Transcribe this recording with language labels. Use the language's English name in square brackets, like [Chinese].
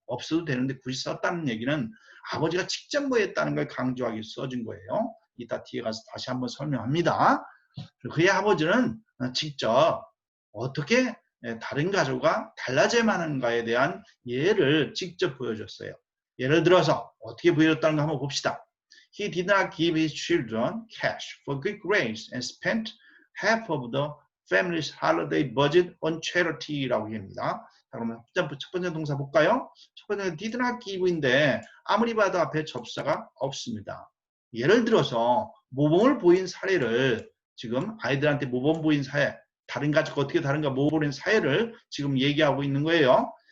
[Korean] 없어도 되는데 굳이 썼다는 얘기는 아버지가 직접 뭐 했다는 걸 강조하기 위해서 써준 거예요. 이따 뒤에 가서 다시 한번 설명합니다. 그의 아버지는 직접 어떻게 다른 가족과 달라져야만 하는가에 대한 예를 직접 보여줬어요. 예를 들어서 어떻게 보여줬다는 거 한번 봅시다. [English] He did not give his children cash for good grades and spent half of the family's holiday budget on charity라고 합니다. [Korean] 자, 그러면 첫 번째 동사 볼까요? 첫 번째는 did not give인데 아무리 봐도 앞에 접사가 없습니다. 예를 들어서 모범을 보인 사례를 지금 아이들한테 모범 보인 사례, 다른 가족과 어떻게 다른가 모범 보인 사례를 지금 얘기하고 있는 거예요.